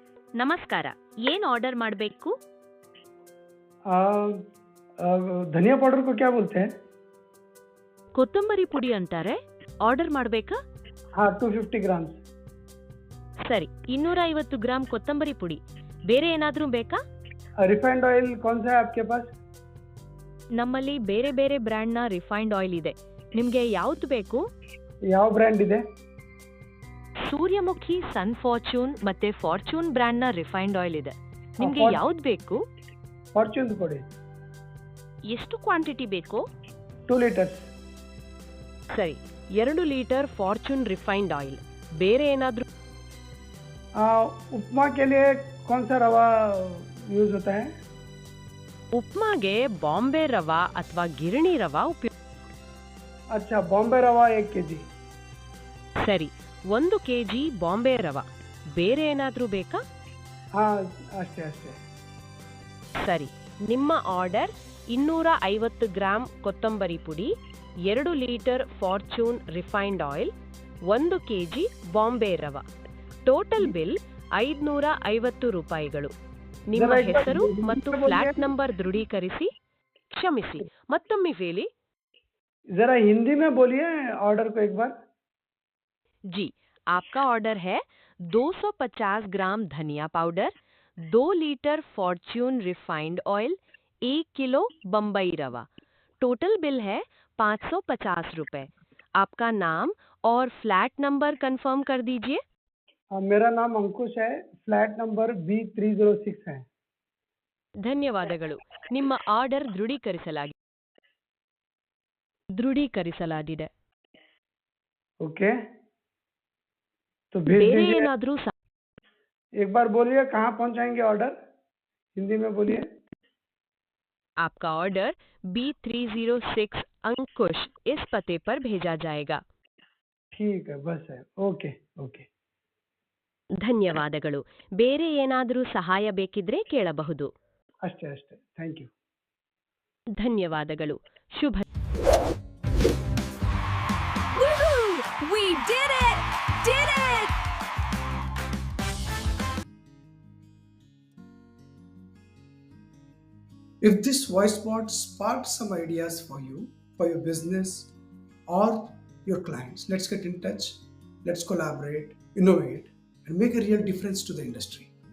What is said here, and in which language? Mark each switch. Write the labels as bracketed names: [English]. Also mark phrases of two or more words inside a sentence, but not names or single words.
[Kannada] ನಮಸ್ಕಾರ. ಏನ್ ಆರ್ಡರ್ ಮಾಡಬೇಕು? [Hindi] आ, आ, धनिया पाउडर को क्या बोलते हैं? [Kannada] ಕೊತ್ತಂಬರಿ ಪುಡಿ ಅಂತಾರೆ. ಆರ್ಡರ್ ಮಾಡಬೇಕಾ? [Hindi] हाँ, 250 ग्राम्स। [Kannada] ಸರಿ, 250 ಗ್ರಾಂ ಕೊತ್ತಂಬರಿ ಪುಡಿ. ಬೇರೆ ಏನಾದ್ರೂ ಬೇಕಾ? [English] refined oil [Hindi] कौन सा है आपके पास? [Kannada] ನಮ್ಮಲ್ಲಿ ಬೇರೆ ಬೇರೆ ಬ್ರ್ಯಾಂಡ್ನ [English] refined oil [Kannada] ಇದೆ. ನಿಮ್ಗೆ ಯಾವ್ದು ಬೇಕು? ಯಾವ ಬ್ರ್ಯಾಂಡ್ ಇದೆ? ಸೂರ್ಯಮುಖಿ, ಸನ್ ಫಾರ್ಚೂನ್ ಮತ್ತೆ ಫಾರ್ಚೂನ್ ಬ್ರ್ಯಾಂಡ್ನ [English] refined oil [Kannada] ಇದೆ. ನಿಮ್ಗೆ ಯಾವ್ದು ಬೇಕು? ಫಾರ್ಚೂನ್ ಕೊಡಿ। ಎಷ್ಟು ಕ್ವಾಂಟಿಟಿ ಬೇಕು? 2 ಲೀಟರ್ಸ್। ಸರಿ, 2 ಲೀಟರ್ ಫಾರ್ಚೂನ್ [English] refined oil. [Kannada] ಬೇರೆ ಏನಾದ್ರೂ? [Hindi] उपमा के लिए कौन सा रवा यूज होता है? [Kannada] ಉಪ್ಮಾಗೆ ಬಾಂಬೆ ರವಾ ಅಥವಾ ಗಿರಣಿ ರವಾ ಉಪಯೋಗ. [Hindi] अच्छा, बॉम्बे रवा 1 kg। [Kannada] ಸರಿ, 1 ಕೆಜಿ ಬಾಂಬೆ ರವಾ. ಬೇರೆ ಏನಾದ್ರೂ ಬೇಕಾ? हाँ, ಅಷ್ಟೇ ಅಷ್ಟೇ। ಸರಿ, ನಿಮ್ಮ ಆರ್ಡರ್ 250 ಗ್ರಾಂ ಕೊತ್ತಂಬರಿ ಪುಡಿ, 2 ಲೀಟರ್ ಫಾರ್ಚೂನ್ [English] refined oil, [Kannada] 1 ಕೆಜಿ ಬಾಂಬೆ ರವಾ. [English] total bill [Kannada] 550 ರೂಪಾಯಿಗಳು. ನಿಮ್ಮ ಹೆಸರು ಮತ್ತು [English] flat number [Kannada] ದೃಢೀಕರಿಸಿ. ಕ್ಷಮಿಸಿ, ಮತ್ತೊಮ್ಮೆ ಹೇಳಿ. [Hindi] जरा हिंदी में बोलिए ऑर्डर को एक बार। जी, आपका ऑर्डर है 250 ग्राम धनिया पाउडर, 2 लीटर फॉर्च्यून [English] refined oil, [Hindi] 1 किलो बम्बई रवा. [English] total bill [Hindi] है 550 रुपए. आपका नाम और [English] flat number [Hindi] कंफर्म कर दीजिए. मेरा नाम अंकुश है, [English] flat number [Hindi] B306 है। [Kannada] ಧನ್ಯವಾದಗಳು. ನಿಮ್ಮ ಆರ್ಡರ್ ದೃಢೀಕರಿಸಲಾಗಿದೆ. [Hindi] ओके, तो भेज [Kannada] ಬೇರೆ [Hindi] दीजिए। [Kannada] ಏನಾದ್ರೂ [Hindi] एक बार बोलिए कहाँ पहुँचाएंगे ऑर्डर, हिंदी में बोलिए। आपका ऑर्डर B306 अंकुश इस पते पर भेजा जाएगा. ठीक है, बस है। [English] okay okay. [Kannada] ಧನ್ಯವಾದಗಳು. ಬೇರೆ ಏನಾದರೂ ಸಹಾಯ ಬೇಕಿದ್ರೆ ಕೇಳಬಹುದು. ಅಷ್ಟೇ ಅಷ್ಟೇ, [English] thank you. [Kannada] ಧನ್ಯವಾದಗಳು. ಶುಭ. [English] We did it! Did it! If this voice bot sparked some ideas for you, for your business or your clients, let's get in touch, let's collaborate, innovate, and make a real difference to the industry.